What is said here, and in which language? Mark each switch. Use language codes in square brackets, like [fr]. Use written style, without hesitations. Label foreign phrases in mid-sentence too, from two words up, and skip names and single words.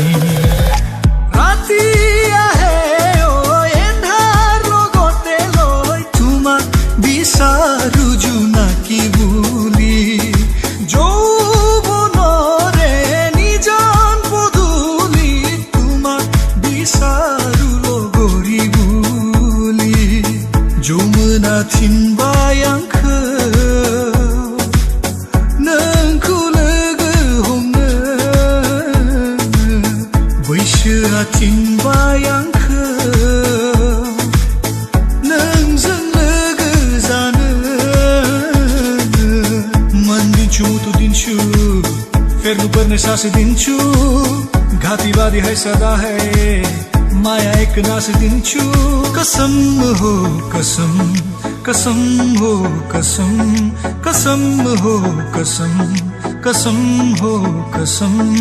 [as] ৰাতিয়া হে অ' এন্ধাৰ লাগতে লয় তোমাক বিচাৰো জোনাকী বুলি [brx] थिनबाय आंखौ नोंखौ लोगो हमनो बैसोआ थिनबाय आंखौ नोंजों लोगो जानो [ne] मन दिन्छु मुटु दिन्छु फेर्नुपर्ने सास दिन्छु घातीवादी है सदा है माया एक नास दिन्छु कसम हो कसम कसम हो कसम कसम हो कसम कसम हो कसम